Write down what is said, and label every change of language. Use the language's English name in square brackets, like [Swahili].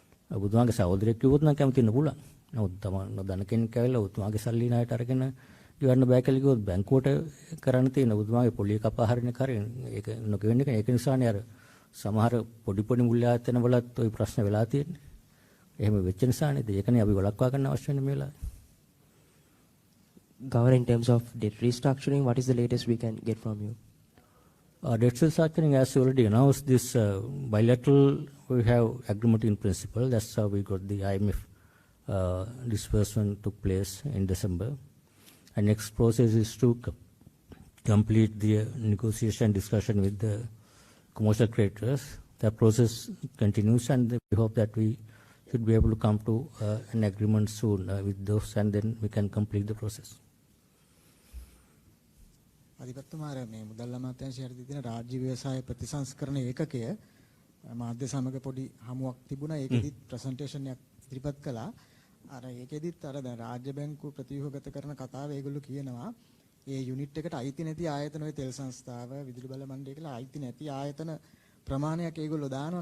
[Sinhala] ඔබතුමාගේ සහෝදරයෙක් කිව්වොත් නම් කැමති වෙන්න පුළුවන්. නමුත් තමයි නොදන්න කෙනෙක් ඇවිල්ලා ඔබතුමාගේ සල්ලි ණයට අරගෙන ගෙවන්න බෑ කියලා කිව්වොත් බැංකුවට කරන්න තියෙන ඔබතුමාගේ පොලිය කපා හරින කරේ ඒක නොගෙවෙන්න එක. ඒක නිසානේ අර සමහර පොඩි මුල්‍ය ආයතන වලත් ওই ප්‍රශ්න වෙලා තියෙන්නේ. එහෙම වෙච්ච නිසා නේද? ඒකනේ අපි වළක්වා ගන්න අවශ්‍ය වෙන්නේ මේ වෙලාවේ. [English] Governor, in terms of debt restructuring, what is the latest we can get from you? Debt restructuring, as you already announced, this bilateral, we have agreement in principle. That's how we got the IMF disbursement took place in December. And next process is to complete the negotiation discussion with the commercial creditors. That process continues, and we hope that we should be able to come to an agreement soon with those, and then we can complete the process. [Sinhala] අධිපතිතුමාර මේ මුදල් අමාත්‍යාංශයේ තියෙන රාජ්‍ය ව්‍යවසාය ප්‍රතිසංස්කරණ ඒකකය මාධ්‍ය සමග පොඩි හමුවක් තිබුණා. ඒකෙදිත් presentation එකක් ඉදිරිපත් කළා. අර ඒකෙදිත් අර දැන් රාජ්‍ය බැංකුව ප්‍රතිව්‍යුහගත කරන කතාව ඒගොල්ලෝ කියනවා ඒ යුනිට් එකට අයිති නැති ආයතන ඔය තෙල් සංස්ථාව, විදුලි බල මණ්ඩලය කියලා අයිති නැති ආයතන ප්‍රමාණයක් ඒගොල්ලෝ දානවා.